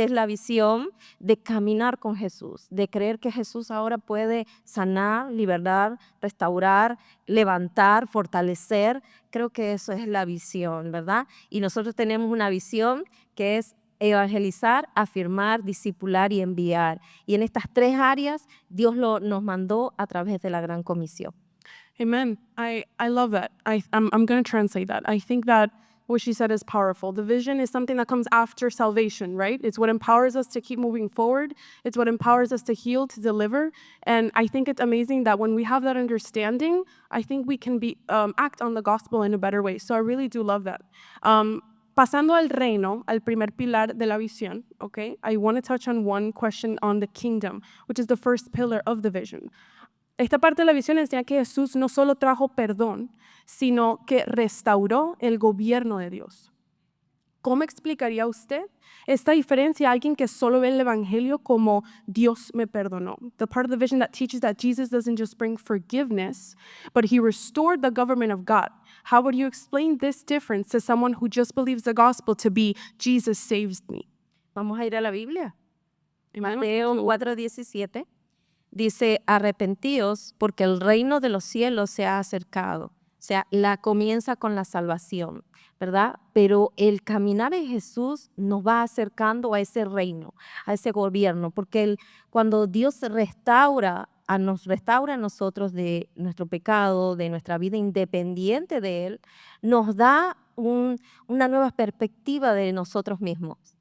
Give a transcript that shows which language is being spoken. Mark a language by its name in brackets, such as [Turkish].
[Spanish] Que es la visión de caminar con Jesús, de creer que Jesús ahora puede sanar, liberar, restaurar, levantar, fortalecer. Creo que eso es la visión, ¿verdad? Y nosotros tenemos una visión que es evangelizar, afirmar, discipular y enviar. Y en estas tres áreas Dios nos mandó a través de la Gran Comisión. [English] Amen. I love that. I'm going to translate that. I think that what she said is powerful. The vision is something that comes after salvation, right? It's what empowers us to keep moving forward. It's what empowers us to heal, to deliver. And I think it's amazing that when we have that understanding, I think we can act on the gospel in a better way. So I really do love that. [Spanish] Pasando al reino, al primer pilar de la visión, [English] okay, I want to touch on one question on the kingdom, which is the first pillar of the vision. [Spanish] Esta parte de la visión enseña que Jesús no solo trajo perdón, sino que restauró el gobierno de Dios. ¿Cómo explicaría usted esta diferencia a alguien que solo ve el evangelio como Dios me perdonó? [English] The part of the vision that teaches that Jesus doesn't just bring forgiveness, but he restored the government of God. How would you explain this difference to someone who just believes the gospel to be Jesus saves me? [Spanish] Vamos a ir a la Biblia. Amen. Mateo 4:17 dice, arrepentíos porque el reino de los cielos se ha acercado. O sea, comienza con la salvación, ¿verdad? Pero el caminar en Jesús nos va acercando a ese reino, a ese gobierno, porque cuando Dios nos restaura a nosotros de nuestro pecado, de nuestra vida independiente de Él, nos da una nueva perspectiva de nosotros mismos.